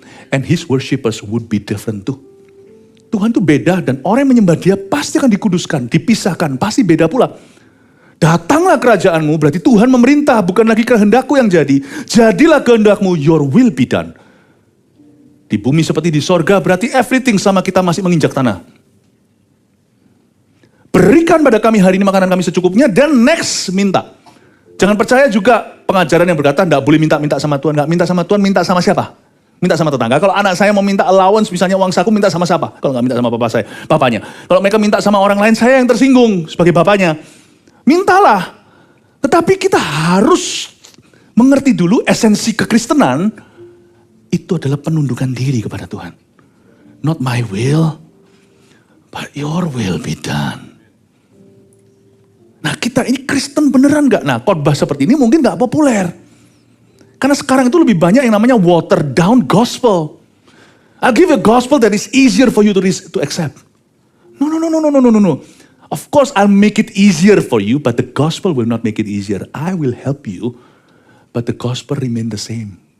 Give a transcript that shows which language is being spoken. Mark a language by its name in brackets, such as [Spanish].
[English] And his worshippers would be different too. [Indonesian] Tuhan itu beda dan orang yang menyembah dia pasti akan dikuduskan, dipisahkan, pasti beda pula. Datanglah kerajaanmu, berarti Tuhan memerintah, bukan lagi kehendakku yang jadi. Jadilah kehendakmu, [English] your will be done. [Indonesian] Di bumi seperti di sorga, berarti everything sama kita masih menginjak tanah. Berikan pada kami hari ini makanan kami secukupnya, dan next minta. Jangan percaya juga pengajaran yang berkata, enggak boleh minta-minta sama Tuhan. Enggak minta sama Tuhan, minta sama siapa? Minta sama tetangga. Kalau anak saya mau minta allowance, misalnya uang saku, minta sama siapa? Kalau enggak minta sama papa saya, papanya. Kalau mereka minta sama orang lain, saya yang tersinggung sebagai bapaknya. Mintalah. Tetapi kita harus mengerti dulu esensi kekristenan itu adalah penundukan diri kepada Tuhan. [English] Not my will, but your will be done. [Indonesian] Nah kita ini Kristen beneran gak? Nah khotbah seperti ini mungkin gak populer. Karena sekarang itu lebih banyak yang namanya [English] watered down gospel. I'll give a gospel that is easier for you to accept. No. Of course I'll make it easier for you, but the gospel will not make it easier. I will help you, but the gospel remain the same.